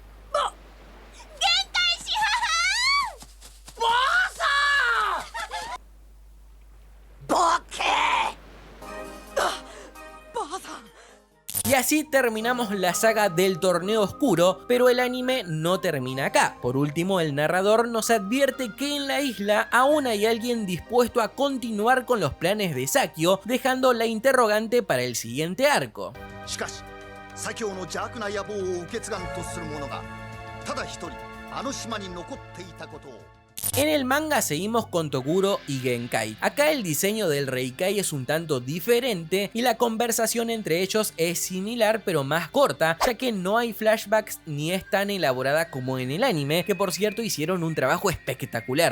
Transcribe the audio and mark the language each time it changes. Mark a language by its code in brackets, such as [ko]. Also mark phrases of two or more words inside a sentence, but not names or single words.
[es] Y así terminamos la saga del torneo oscuro, pero el anime no termina acá. Por último, el narrador nos advierte que en la isla aún hay alguien dispuesto a continuar con los planes de Sakyo, dejando la interrogante para el siguiente arco. [ja] しかし左京の邪悪な野望を受け継がんとする者がただ一人あの島に残っていたことを。 [es] En el manga seguimos con Toguro y Genkai. Acá el diseño del Reikai es un tanto diferente y la conversación entre ellos es similar pero más corta, ya que no hay flashbacks ni es tan elaborada como en el anime, que por cierto hicieron un trabajo espectacular.